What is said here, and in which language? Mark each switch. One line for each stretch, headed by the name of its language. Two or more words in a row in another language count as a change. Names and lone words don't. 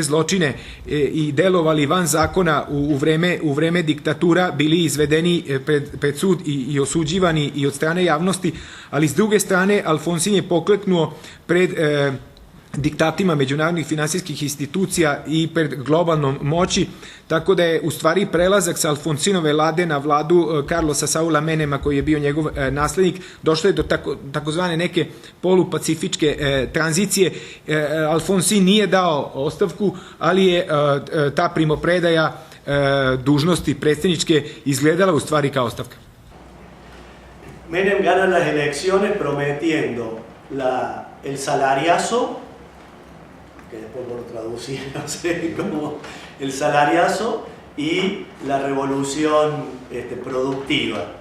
Serbian: zločine i delovali van zakona u vreme diktatura bili izvedeni pred sud i osuđivani i od strane javnosti, ali s druge strane Alfonsin je pokleknuo pred diktatima međunarodnih finansijskih institucija i pred globalnom moći, tako da je u stvari prelazak sa Alfonsinove vlade na vladu Carlosa Saula Menema, koji je bio njegov naslednik, došlo je do takozvane neke polupacifičke tranzicije. Alfonsin nije dao ostavku, ali je ta primopredaja dužnosti predsjedničke izgledala u stvari kao ostavka.
Spanish: Menem gana las elecciones prometiendo el salariazo, que después por traducir, no sé, como el salariazo y la revolución productiva.